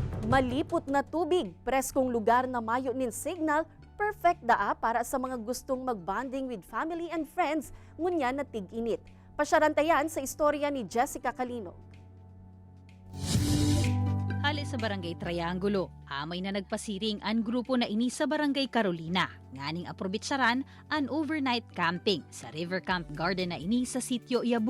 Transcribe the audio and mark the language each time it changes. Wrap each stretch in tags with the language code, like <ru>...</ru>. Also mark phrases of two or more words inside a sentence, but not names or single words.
<bik>Malipot na tubig, preskong lugar na mayo nin signal, perfect daa para sa mga gustong magbonding</bik> <en>with family and friends,</en> <bik>ngunya na tig-init. Pasyarantayan sa istorya ni Jessica Calinog. Hali sa Barangay Triangulo, amay na nagpasiring ang grupo na ini sa Barangay Carolina. Nganing aprobitsaran ang</bik> <en>overnight camping</en> <bik>sa River Camp Garden na ini sa Sitio Yabu.</bik>